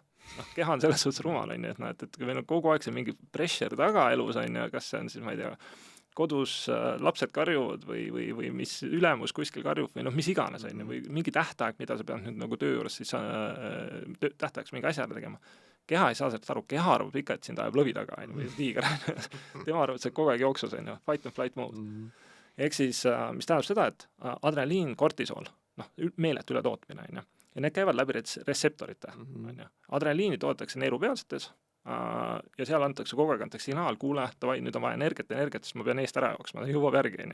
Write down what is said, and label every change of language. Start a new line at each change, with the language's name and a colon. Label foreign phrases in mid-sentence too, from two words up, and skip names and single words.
Estonian: Keha on selles suhtes rumal, et kui meil on kogu aeg see mingi pressure taga elus, kas see on siis, ma ei tea, kodus lapsed karjuvad või mis ülemus kuskil karjub või mis iganes, või mingi tähtaeg, mida sa pead nüüd nagu töö juures siis tähtaegs mingi asja tegema. Keha ei saa sellest aru, keha arvab ikka, et sind ajab lõvi taga, või tiiger. Tema arvab, et see kogu aeg jooksus,
English: fight and flight mode.
Estonian: Ehk siis, mis tähendab seda, et adrenaliin, kortisol, meeletu ületootmine, ja need käivad läbi retseptorite. Adrenaliini toodetakse neerupealsetes, ja seal antakse kogu aeg signaal, kuule, nüüd on vaja energiat, siis ma pean eest ära jooksma, ta jõuab järgi.